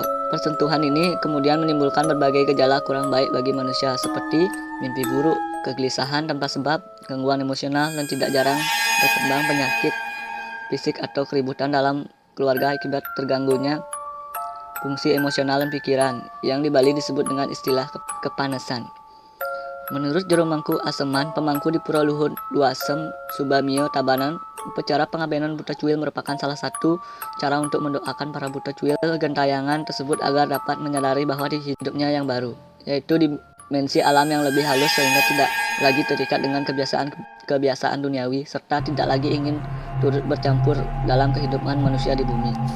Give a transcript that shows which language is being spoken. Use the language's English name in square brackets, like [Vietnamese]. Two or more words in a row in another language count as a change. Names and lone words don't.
[Indonesian] Persentuhan ini kemudian menimbulkan berbagai gejala kurang baik bagi manusia seperti mimpi buruk, kegelisahan tanpa sebab, gangguan emosional, dan tidak jarang berkembang penyakit fisik atau keributan dalam keluarga akibat terganggunya fungsi emosional dan pikiran, yang di Bali disebut dengan istilah kepanasan. Menurut Jero Mangku Aseman, pemangku di Pura Luhur Luasem, Subamio, Tabanan, upacara pengabenan buta cuil merupakan salah satu cara untuk mendoakan para buta cuil gentayangan tersebut agar dapat menyadari bahwa di hidupnya yang baru, yaitu dimensi alam yang lebih halus sehingga tidak lagi terikat dengan kebiasaan duniawi serta tidak lagi ingin turut bercampur dalam kehidupan manusia di bumi.